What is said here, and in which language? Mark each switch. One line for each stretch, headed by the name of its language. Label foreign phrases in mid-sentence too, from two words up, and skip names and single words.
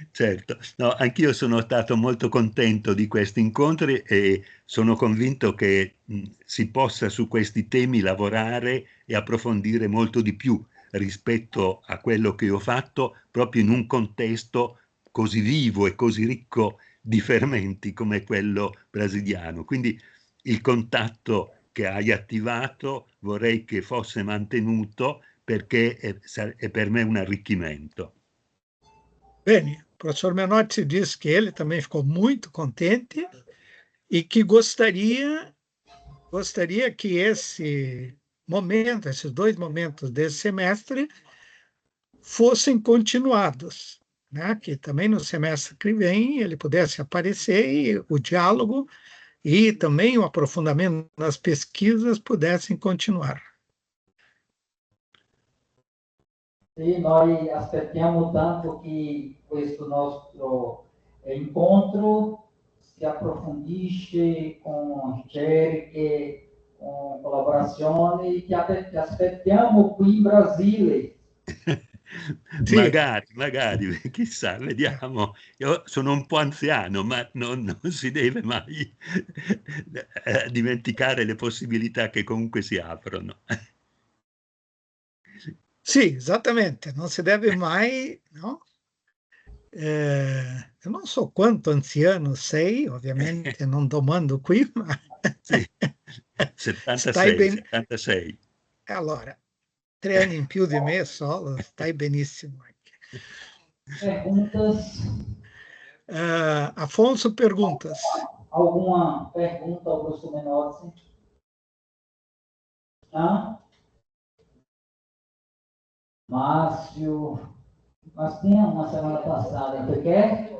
Italian: Certo, no, anch'io sono stato molto contento di questi incontri e sono convinto che si possa su questi temi lavorare e approfondire molto di più rispetto a quello che ho fatto proprio in un contesto così vivo e così ricco di fermenti come quello brasiliano. Quindi il contatto che hai attivato vorrei che fosse mantenuto perché è per me un arricchimento. Bene,
Portuguese: o professor Menotti disse que ele também ficou muito contente e que gostaria que esse momento, esses 2 momentos desse semestre, fossem continuados, né? Que também no semestre que vem ele pudesse aparecer e o diálogo e também o aprofundamento nas pesquisas pudessem continuar.
Italian: E nós aspettiamo tanto che questo nostro incontro si approfondisce con ricerche, con collaborazioni che aspettiamo qui in Brasile. Sì. Magari, chissà, vediamo. Io sono un po' anziano, ma non si deve mai dimenticare le possibilità che comunque si aprono. Sì, esattamente, non si deve mai, no?
Portuguese: Eu não sou
Italian: quanto anziano sei, ovviamente non domando qui, ma Sì, stai 76, ben... 76. Allora, 3 anni in più di me solo, stai benissimo anche.
Portuguese: Perguntas? Afonso, perguntas. Alguma pergunta ao professor Menotti? Márcio, nós tínhamos uma semana passada, você quer?